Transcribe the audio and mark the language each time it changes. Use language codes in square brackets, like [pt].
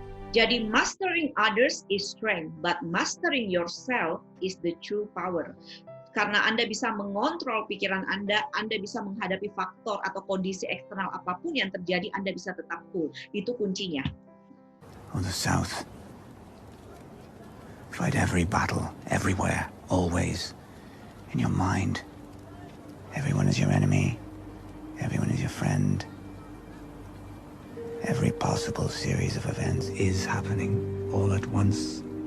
[id] Jadi [en] mastering others is strength, but mastering yourself is the true power. [id] Karena Anda bisa mengontrol pikiran Anda bisa menghadapi faktor atau kondisi eksternal apapun yang terjadi, Anda bisa tetap cool. Itu kuncinya. [en] On the south, fight every battle, everywhere, always. In your mind, everyone is your enemy, everyone is your friend. Every possible series of events is happening all at once.